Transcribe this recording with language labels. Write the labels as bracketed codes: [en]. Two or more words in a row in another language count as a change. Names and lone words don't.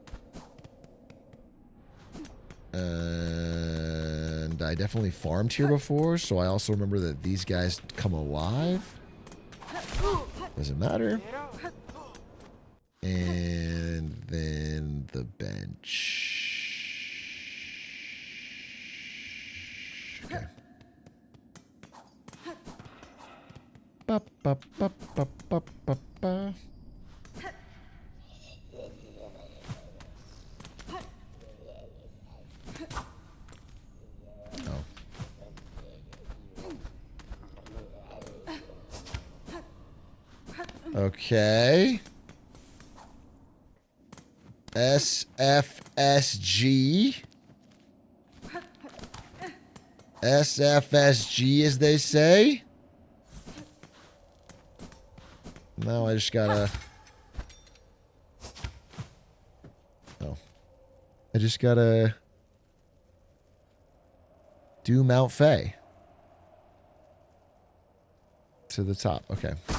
[en] And I definitely farmed here before, so I also remember that these guys come alive. Doesn't matter. And then the bench. Okay. Ba, ba, ba, ba, ba, ba, ba. Okay. SFSG. SFSG, as they say. Now I just gotta... Oh. I just gotta... do Mount Faye. To the top. Okay.